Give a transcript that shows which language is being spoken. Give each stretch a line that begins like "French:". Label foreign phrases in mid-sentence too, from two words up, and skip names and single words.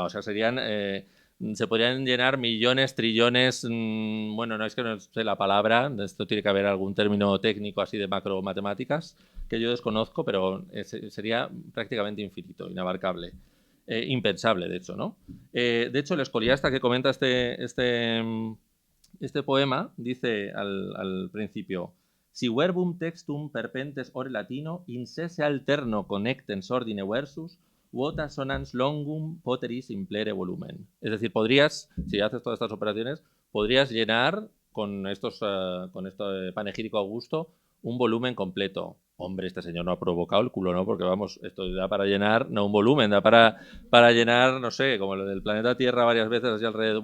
Spanish: O sea, se podrían llenar millones, trillones, bueno, no es que no sé la palabra, esto tiene que haber algún término técnico así de macro matemáticas que yo desconozco, pero sería prácticamente infinito, inabarcable. Impensable, de hecho, ¿no? De hecho, el escoliasta que comenta este poema dice al principio:
Latin: si verbum textum perpentes ore latino incesse alterno connectens ordine versus vota sonans longum poteris implere volumen.
Spanish: Es decir, si haces todas estas operaciones, podrías llenar con este panegírico Augusto un volumen completo. Hombre, este señor no ha provocado el culo, ¿no? Porque vamos, esto da para llenar, no un volumen, da para llenar, no sé, como lo del planeta Tierra varias veces así alrededor.